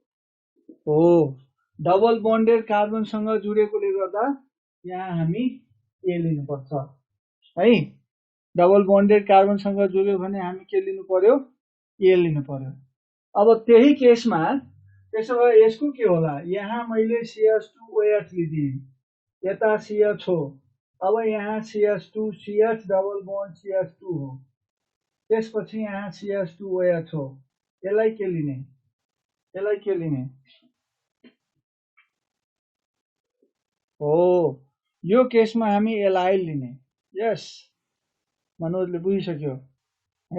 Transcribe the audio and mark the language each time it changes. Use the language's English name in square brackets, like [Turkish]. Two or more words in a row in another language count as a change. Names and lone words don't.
[Nepali] हो [English] double bonded [Nepali] कार्बनसँग जुडेकोले गर्दा यहाँ हामी ए लिनुपर्छ है। [English] double bonded [Nepali] कार्बनसँग जोड्यो भने हामी के लिनु पर्यो, ए लिनु पर्यो। अब त्यही केसमा त्यसो भए यसको के होला, यहाँ मैले CH2OH लिदिएँ, यता CH हो, अब यहाँ CH2 CH [English] double bond [Nepali] CH2 हो, त्यसपछि यहाँ CH2OH हो, यसलाई के लिने, यसलाई के लिने हो, यो केसमा हामी एलाइल लिने। यस, मनोजले बुझिसक्यो है।